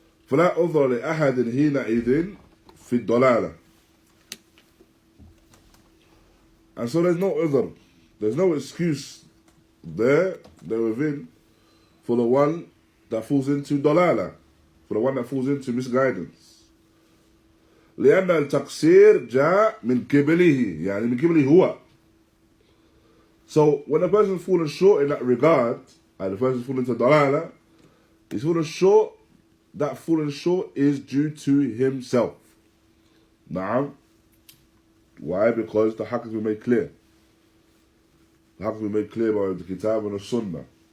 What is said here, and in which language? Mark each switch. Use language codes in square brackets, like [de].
[ar] فَلَا أُضْرَ لِأَحَدٍ حِينَئِذٍ فِي الضَّلَالَةِ. [en] And so there's no udhr, there's no excuse there within for the one that falls into dalala, for the one that falls into misguidance. [ar] لأن التقصير جاء من قبله، يعني من قبله هو. [en] So when a person is falling short in that regard, and the person is falling into dalala, he's falling short. That falling short is due to himself. Now, why? Because the haqq has been made clear. The haqq has been made clear by the kitab and the sunnah.